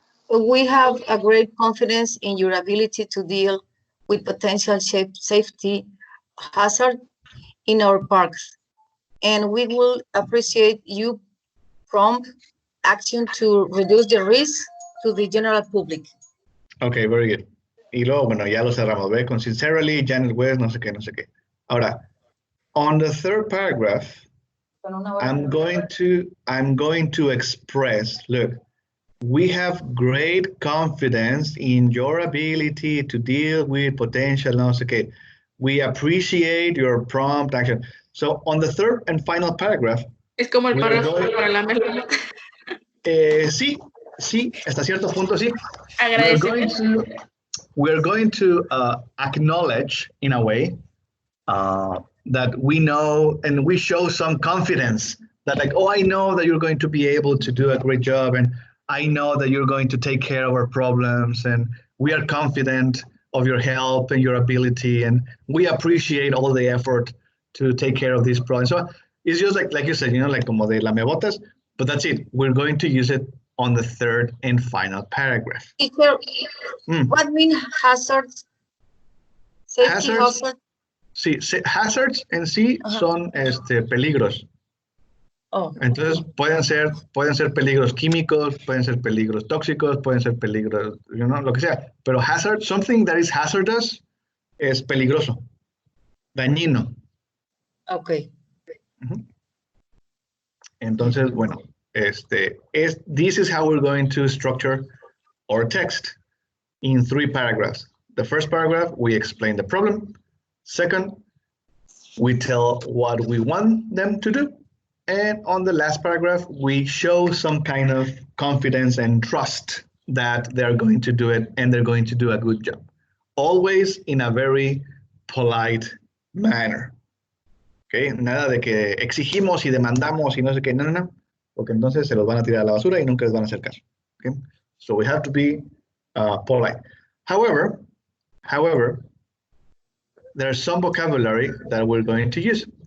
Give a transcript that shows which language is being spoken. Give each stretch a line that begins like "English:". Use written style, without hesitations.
English: We have a great confidence in your ability to deal with potential safety hazard in our parks, and we will appreciate you prompt action to reduce the risk to the general public. Okay, very good.
Spanish: Y luego, bueno, ya lo cerramos, ¿ve? Con sincerely, Janet West, no sé qué, no sé qué.
English: Ahora, on the third paragraph, I'm going to express, look, we have great confidence in your ability to deal with potential,
Spanish: no sé qué.
English: We appreciate your prompt action. So on the third and final paragraph.
Spanish: Es como el párrafo para la mesa. Sí, hasta cierto punto sí. Agradecimiento.
English: We're going to acknowledge in a way that we know and we show some confidence that like, oh, I know that you're going to be able to do a great job and I know that you're going to take care of our problems and we are confident of your help and your ability and we appreciate all the effort to take care of these problems. So it's just like you said, you know, like
Spanish: como de lamebotas,
English: but that's it. We're going to use it on the third and final paragraph. What mean hazards? Safety hazards?
Spanish: Sí, hazards en sí son peligros. Oh. Entonces pueden ser peligros químicos, pueden ser peligros tóxicos, pueden ser peligros,
English: you know,
Spanish: lo que sea. Pero hazard,
English: something that is hazardous,
Spanish: es peligroso, dañino.
English: Okay.
Spanish: Entonces, bueno,
English: this is how we're going to structure our text in 3 paragraphs. The first paragraph, we explain the problem. Second, we tell what we want them to do. And on the last paragraph, we show some kind of confidence and trust that they're going to do it and they're going to do a good job. Always in a very polite manner.
Spanish: Okay, nada de que exigimos y demandamos y no sé qué, no, porque entonces se los van a tirar a la basura y nunca les van a hacer caso.
English: Okay, so we have to be polite. However, there's some vocabulary that we're going to use.